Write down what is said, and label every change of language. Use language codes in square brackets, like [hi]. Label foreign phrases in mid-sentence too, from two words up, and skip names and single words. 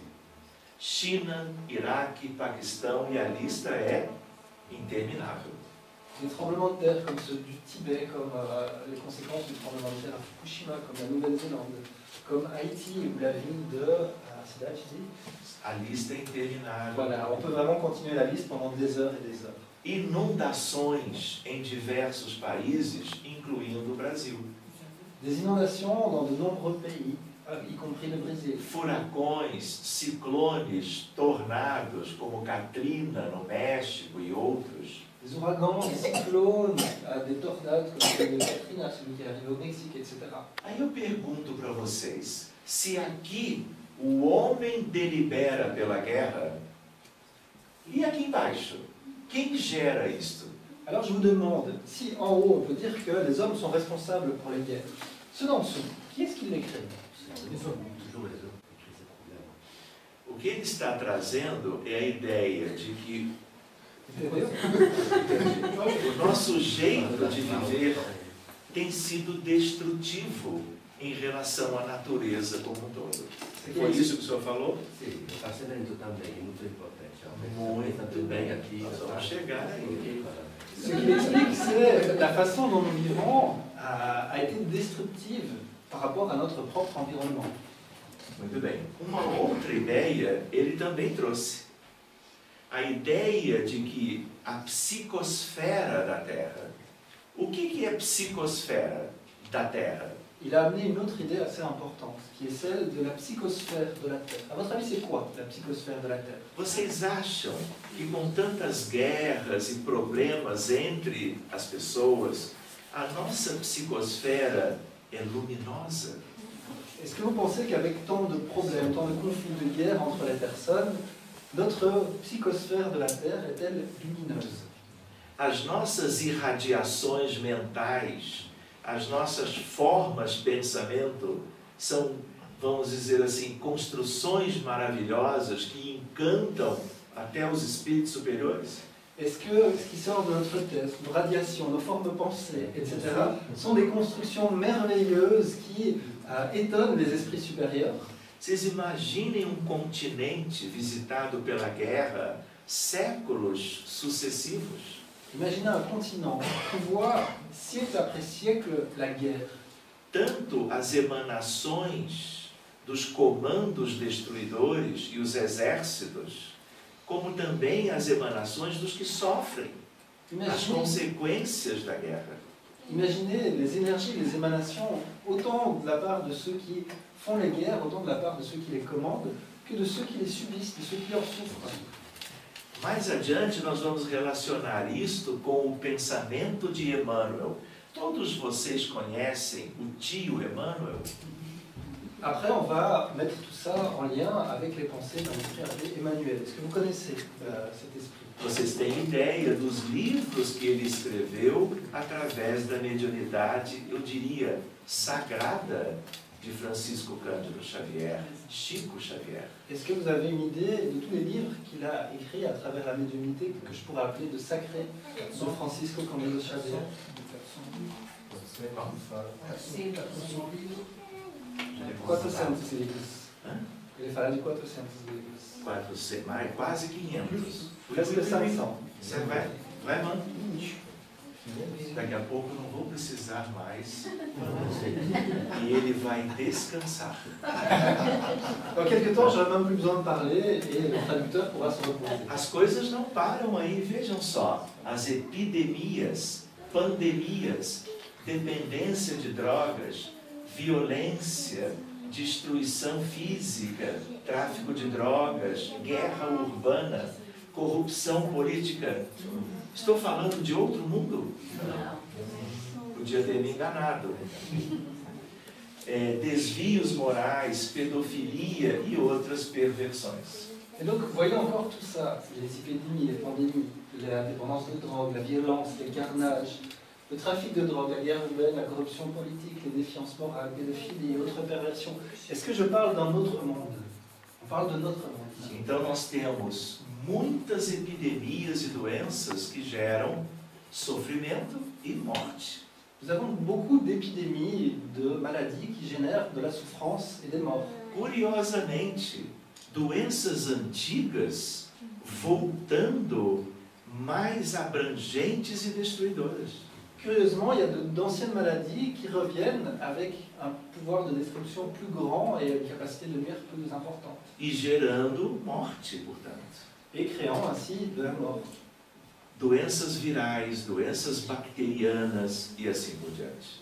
[pt] China, Iraque, Paquistão, e a lista é interminável. [fr] Des tremblements de terre comme ceux du Tibet, comme les conséquences du tremblement de terre à Fukushima, comme la Nouvelle-Zélande, comme Haïti ou la ville de... c'est là, tu dis ? [pt] A lista é interminável. [fr] Voilà, on peut vraiment continuer la liste pendant des heures et des heures. [pt] Inundações em diversos países, incluindo o Brasil. [fr] Des inondations dans de nombreux pays, y compris le Brésil. [pt] Furacões, ciclones, tornados, como Katrina no México e outros. [fr] Des ouragans, des cyclones, des tornades comme celui de Katrina, celui qui est arrivé au Mexique, etc. [pt] Aí eu pergunto para vocês, se aqui o homem delibera pela guerra, e aqui embaixo, quem gera isto? [fr] Alors je vous demande, si en haut on peut dire que les hommes sont responsables pour les guerres, ceux d'en dessous, qui est-ce qui les crée? [pt] O que ele está trazendo é a ideia de que o nosso jeito de viver tem sido destrutivo em relação à natureza como um todo. Foi isso que o senhor falou? Sim, o parcelamento também é muito importante. Muito bem, aqui nós vamos chegar aí. [fr] Ce qu'il explique, c'est la façon dont nous vivons a été destructive par rapport à notre propre environnement. [pt] Muito bem. Uma outra ideia ele também trouxe. A ideia de que a psicosfera da Terra. O que é a psicosfera da Terra? [fr] Il a amené une autre idée assez importante, qui est celle de la psychosphère de la Terre. À votre avis, c'est quoi la psychosphère de la Terre? [pt] Vocês acham que com tantas guerras e problemas entre as pessoas, a nossa psicosfera é luminosa? [fr] Est-ce que vous pensez qu'avec tant de problèmes, tant de conflits, de guerres entre les personnes, notre psychosphère de la Terre est-elle lumineuse? [pt] As nossas irradiações mentais, as nossas formas de pensamento são, vamos dizer assim, construções maravilhosas que encantam até os espíritos superiores? [fr] Est-ce que ce qui sort de notre tête, nos radiations, nos formes de pensée, etc., sont des constructions merveilleuses qui étonnent les esprits supérieurs? [pt] Vocês imaginem um continente visitado pela guerra séculos sucessivos? [fr] Imaginez un continent qui voit siècle après siècle la guerre. [pt] Tanto as emanações dos comandos destruidores e os exércitos, como também as emanações dos que sofrem as consequências da guerra. [fr] Imaginez les énergies, les émanations, autant de la part de ceux qui font les guerres, autant de la part de ceux qui les commandent, que de ceux qui les subissent, de ceux qui en souffrent. [pt] Mais adiante nós vamos relacionar isto com o pensamento de Emmanuel. Todos vocês conhecem o tio Emmanuel? [fr] Après, on va mettre tout ça en lien avec les pensées d'un esprit appelé Emmanuel. Est-ce que vous connaissez cet esprit? [pt] Vocês têm ideia dos livros que ele escreveu através da mediunidade, eu diria, sagrada de Francisco Cândido Xavier, Chico Xavier. [fr] Est-ce que vous avez une idée de tous les livres qu'il a écrits à travers la médiumnité, que je pourrais appeler de sacré, de Francisco Cândido Xavier? [pt] 400 livros. Ele fala de 400 livros. 400, mais quase 500. [fr] Presque 500. [pt] Você vai mano. Daqui a pouco eu não vou precisar mais. E ele vai descansar. [fr] Dans quelques temps, j'aurai même plus besoin de parler et le traducteur pourra se reposer. [pt] As coisas não param aí, vejam só. As epidemias, pandemias, dependência de drogas, violência, destruição física, tráfico de drogas, guerra urbana, corrupção política. Estou falando de outro mundo? Não. Podia ter me enganado. Desvios morais, pedofilia e outras perversões. [fr] Et donc, voyons encore tout ça, les épidémies, les pandémies, la dépendance de drogue, la violence, les carnages, le trafic de drogue, la guerre urbaine, la corruption politique, les défiances morales, pédophilie et autres perversions. Est-ce que je parle d'un autre monde? On parle de notre monde. [pt] Então nós temos muitas epidemias e doenças que geram sofrimento e morte. [fr] Nous avons beaucoup d'épidémies, de maladies qui génèrent de la souffrance et des morts. [pt] Curiosamente, doenças antigas voltando mais abrangentes e destruidoras. [fr] Curieusement, il y a d'anciennes maladies qui reviennent avec un pouvoir de destruction plus grand et une capacité de nuire plus importante. [pt] E gerando morte, portanto. [fr] Et créant ainsi de la mort. [pt] Doenças virais, doenças bacterianas e assim por diante.